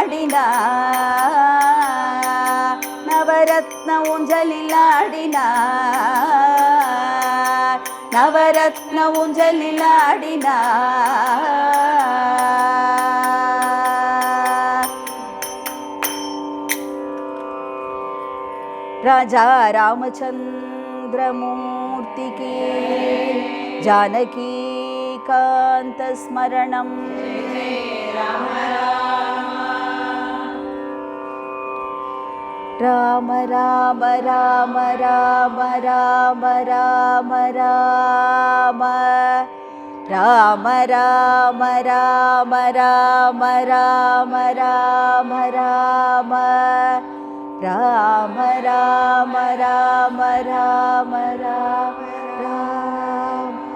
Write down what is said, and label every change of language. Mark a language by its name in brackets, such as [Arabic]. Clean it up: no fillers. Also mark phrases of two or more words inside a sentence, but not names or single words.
[Tamil] ஆடினார் நவரத்ன ஊஞ்சலில் ஆடினார் நவரத்ன ஊஞ்சலில் ஆடினார் ராஜா ராமச்சந்திரமூர்த்தி [Sanskrit] की जानकी कांत स्मरणम [Tamil] राम राम राम राम राम राम राम राम राम राम राम राम राम राम ராம ராம ராம ராம ராம ராம.